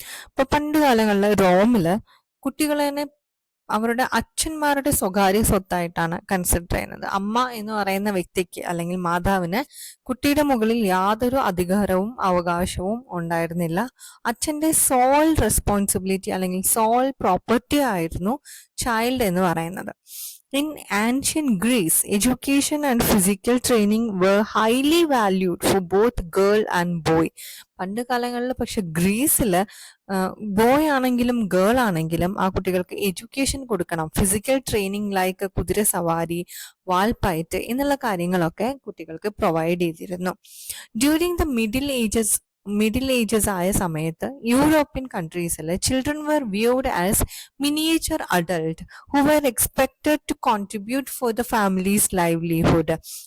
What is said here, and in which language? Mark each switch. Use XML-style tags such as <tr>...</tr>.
<ml>ഇപ്പൊ പണ്ട് കാലങ്ങളിൽ റോമില് കുട്ടികളെ അവരുടെ അച്ഛന്മാരുടെ സ്വകാര്യ സ്വത്തായിട്ടാണ് കൺസിഡർ ചെയ്യുന്നത്. അമ്മ എന്ന് പറയുന്ന വ്യക്തിക്ക് അല്ലെങ്കിൽ മാതാവിന് കുട്ടിയുടെ മുകളിൽ യാതൊരു അധികാരവും അവകാശവും ഉണ്ടായിരുന്നില്ല. അച്ഛൻ്റെ</ml> <en>sole responsibility</en> <ml>അല്ലെങ്കിൽ</ml> <en>sole property</en> <ml>ആയിരുന്നു ചൈൽഡ് എന്ന് പറയുന്നത്.</ml> <en>In ancient Greece, education and physical training were highly valued for both girl and boy.</en> <ml>പണ്ട് കാലങ്ങളിൽ പക്ഷെ ഗ്രീസിൽ ബോയ് ആണെങ്കിലും ഗേൾ ആണെങ്കിലും ആ കുട്ടികൾക്ക് എഡ്യൂക്കേഷൻ കൊടുക്കണം. ഫിസിക്കൽ ട്രെയിനിങ് ലൈക്ക് കുതിര സവാരി, വാൽപ്പയറ്റ് എന്നുള്ള കാര്യങ്ങളൊക്കെ കുട്ടികൾക്ക് പ്രൊവൈഡ് ചെയ്തിരുന്നു.</ml> <en>during the Middle Ages</en> <ml>ആയ സമയത്ത്</ml> <en>European കൺട്രീസിൽ children were viewed as miniature adult who were expected to contribute for the family's livelihood.</en>